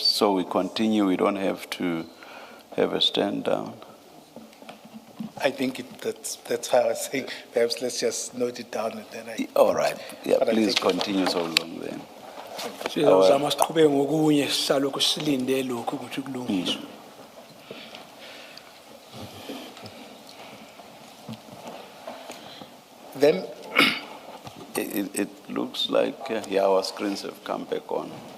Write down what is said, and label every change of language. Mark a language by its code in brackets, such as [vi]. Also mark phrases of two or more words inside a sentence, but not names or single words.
[en] So we continue, we don't have to have a stand down. I think that's how I was saying, perhaps let's just note it down and then All right, yeah, But I please think- continue so long then. [nd] Sizama siqhubeke ngokunye sisalokhu silinde lokhu ukuthi kulungiswe. [en] Then, It looks like, yeah, our screens have come back on.